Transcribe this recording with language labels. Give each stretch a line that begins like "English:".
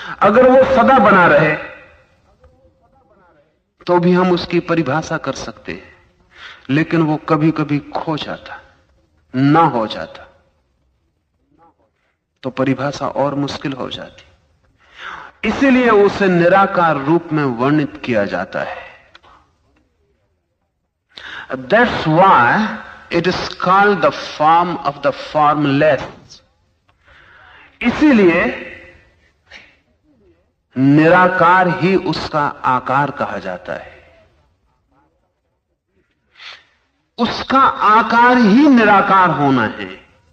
Hindi: अगर वो सदा बना रहे तो भी हम उसकी परिभाषा कर सकते हैं, लेकिन वो कभी कभी खो जाता, ना हो जाता, तो परिभाषा और मुश्किल हो जाती। इसीलिए उसे निराकार रूप में वर्णित किया जाता है।
English: That's why it is called the form of the formless.
Hindi: इसीलिए निराकार ही उसका आकार कहा जाता है। उसका आकार ही निराकार होना है।